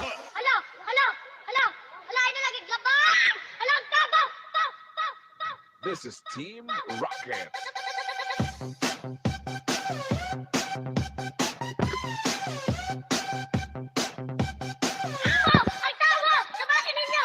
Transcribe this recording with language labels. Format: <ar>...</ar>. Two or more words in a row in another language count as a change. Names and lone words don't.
<hil>Ala, ay nalagig labang! Ala, ang tabaw!</hil> <en>This is Team Rocket.</en> <hil>Ay, tawa! Sabahin ninyo!</hil>